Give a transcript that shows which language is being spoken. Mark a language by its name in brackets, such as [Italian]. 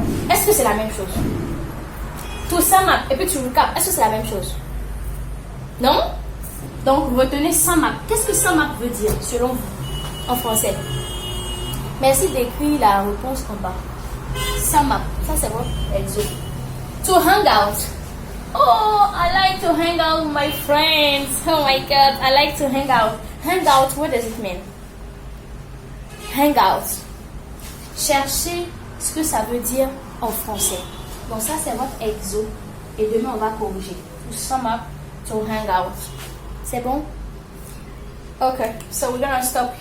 [French] Est-ce que c'est la même chose? [English] To sum up [French] et puis [English] to recap. [French] Est-ce que c'est la même chose? Non? Donc, retenez sum up. Qu'est-ce que sum up veut dire selon vous en français? Merci d'écrire la réponse en bas. Sum up. Ça, c'est votre exo. [English] To hang out. Oh, I like to hang out with my friends. Oh my God, I like to hang out. Hang out, what does it mean? Hang out. [French] Cherchez ce que ça veut dire en français. Donc ça, c'est votre exo. Et demain, on va corriger. [English] To sum up, to hang out. [French] C'est bon? [English] Okay, so we're gonna stop here.